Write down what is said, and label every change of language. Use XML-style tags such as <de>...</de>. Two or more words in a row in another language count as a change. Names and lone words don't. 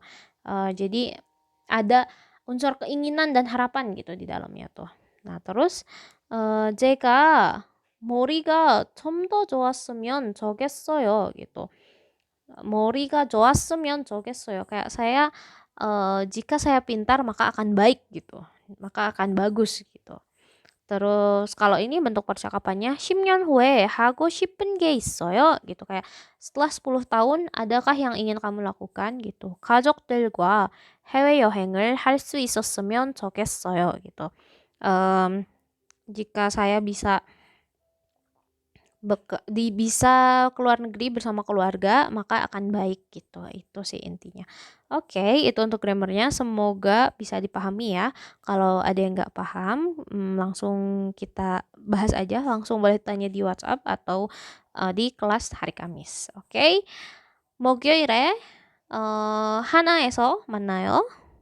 <id>Jadi ada unsur keinginan dan harapan gitu di dalamnya tuh. Nah terus,</id> <ko>제가 머리가 좀 더 좋았으면 좋겠어요 gitu. 머리가 좋았으면 좋겠어요.</ko> <id>Kayak saya, jika saya pintar maka akan baik gitu, maka akan bagus gitu. Terus kalau ini bentuk percakapannya</id> <ko>10년 후에 하고 싶은 게 있어요</ko> <id>gitu, kayak setelah 10 tahun adakah yang ingin kamu lakukan gitu.</id> <ko>가족들과 해외여행을 할 수 있었으면 좋겠어요 gitu.</ko> <id>Jika saya bisa bisa keluar negeri bersama keluarga maka akan baik gitu, itu sih intinya. Oke, itu untuk grammarnya, semoga bisa dipahami ya. Kalau ada yang nggak paham, langsung kita bahas aja, langsung boleh tanya di WhatsApp atau di kelas hari Kamis. Oke,</id> <ko>목요일에 하나에서 만나요.</ko>